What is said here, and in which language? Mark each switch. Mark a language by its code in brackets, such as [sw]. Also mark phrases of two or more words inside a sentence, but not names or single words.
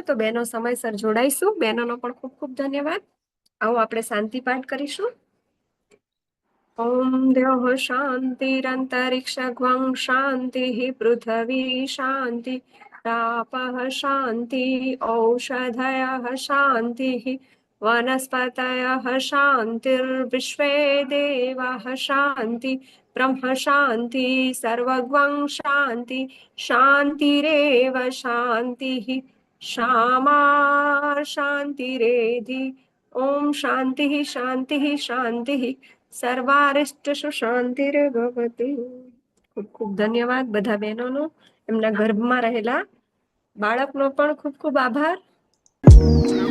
[gu] તો બહેનો સમયસર જોડાઈશું. બહેનોનો પણ ખૂબ ખૂબ ધન્યવાદ. આવો આપણે શાંતિ પાઠ કરીશું. [sa] ઓમ દ્યોઃ શાંતિરંતરિક્ષગ્વં શાંતિઃ પૃથ્વી શાંતિ રાપઃ શાંતિ ઔષધયઃ શાંતિઃ वनस्पतयः शान्तिर्विश्वे देवाः शान्ति ब्रह्म शान्ति सर्वगं शान्ति शान्तिरेव शान्तिः क्षमा शान्तिरेधि ओम शान्तिः शान्तिः शान्तिः સર્વારિષ્ટસુ શાંતિર્ભવતુ. [gu] ખૂબ ખૂબ ધન્યવાદ બધા બહેનોનો. એમના ગર્ભમાં રહેલા બાળકનો પણ ખૂબ ખૂબ આભાર.